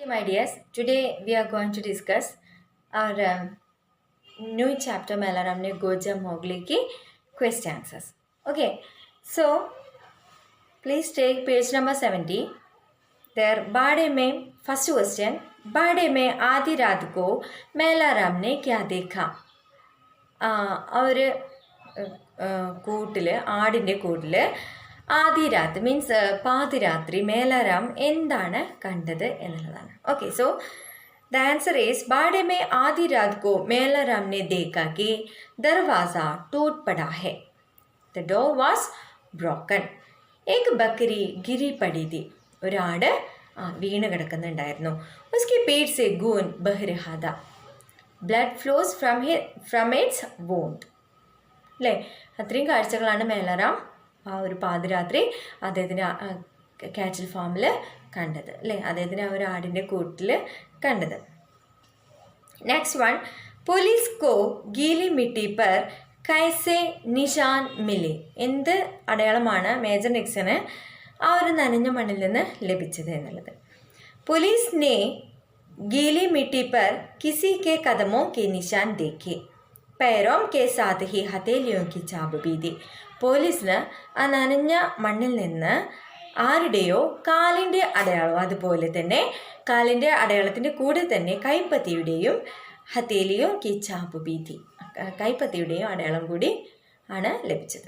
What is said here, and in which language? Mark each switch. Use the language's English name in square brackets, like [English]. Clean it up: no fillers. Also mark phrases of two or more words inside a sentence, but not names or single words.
[English] My dears, today we are going to discuss our new chapter Melaramne Goja Mowgli ki question answers. Okay, so please take page number 70. There, [Hindi] बाड़े में [English] first question, [Hindi] बाड़े में आधी रात को मेलाराम ने क्या देखा? [Malayalam] അവർ കൂട്ടിൽ ആടിൻ്റെ കൂട്ടിൽ ആദിരാത്രി മീൻസ് പാതിരാത്രി മേലാറാം എന്താണ് കണ്ടത് എന്നുള്ളതാണ്. [English] Okay, so the answer is [Hindi] बाड़े में आधी रात को मेलाराम ने देखा कि दरवाज़ा टूट पड़ा है. [English] The door was broken. [Hindi] एक बकरी गिरी पड़ी थी. [Malayalam] ഒരാട് വീണ് കിടക്കുന്നുണ്ടായിരുന്നു. [Hindi] उसके पेट से खून बह रहा था. [English] Blood flows from its wound. [Malayalam] അല്ലേ, അത്രയും കാഴ്ചകളാണ് മേലാറാം ആ ഒരു പാതിരാത്രി അദ്ദേഹത്തിന് കാറ്റിൽ ഫാമിൽ കണ്ടത്. അല്ലേ, അദ്ദേഹത്തിന് ആ ഒരു ആടിൻ്റെ കൂട്ടിൽ കണ്ടത്. [English] next one, [Hindi] पुलिस को गीली मिट्टी पर कैसे निशान मिली. [Malayalam] എന്ത് അടയാളമാണ് മേജർ നിക്സന് ആ ഒരു നനഞ്ഞ മണ്ണിൽ നിന്ന് ലഭിച്ചത് എന്നുള്ളത്. [Hindi] പോലീസ് ने गीली मिट्टी पर किसी के कदमों के निशान देखे. पैरों के साथ ही हथेलियों की छाप भी थी. [Malayalam] പോലീസിന് ആ നനഞ്ഞ മണ്ണിൽ നിന്ന് ആരുടെയോ കാലിൻ്റെ അടയാളം, അതുപോലെ തന്നെ കാലിൻ്റെ അടയാളത്തിൻ്റെ കൂടെ തന്നെ കൈപ്പത്തിയുടെയും [Hindi] हथेलियों की छाप भी थी, [Malayalam] കൈപ്പത്തിയുടെയും അടയാളം കൂടി ആണ് ലഭിച്ചത്.